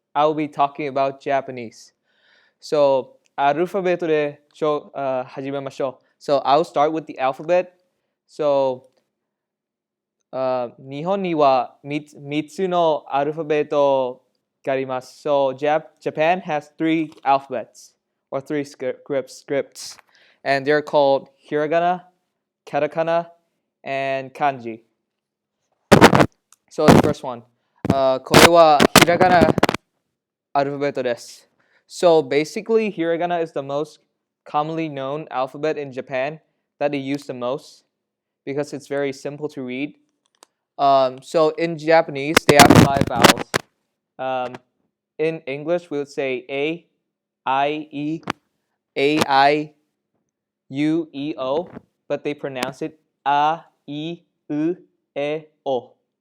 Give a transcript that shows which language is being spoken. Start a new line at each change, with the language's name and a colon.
English: I will be talking about Japanese.
Japanese: So, アルファベットで始めましょう。
English: So, I'll start with the alphabet.
Japanese: So, 日本には3つのアルファベットがあります。
English: So, Japan has 3 alphabets or 3 scripts. And they're called hiragana, katakana, and kanji. So the first one.
Japanese: これはひらがなアルファベットです。
English: So basically, hiragana is the most commonly known alphabet in Japan that they use the most because it's very simple to read. So in Japanese, they have 5 vowels. In English, we would say A, I, E, A, I, U, E, O, but they pronounce it A, I, U, E, O.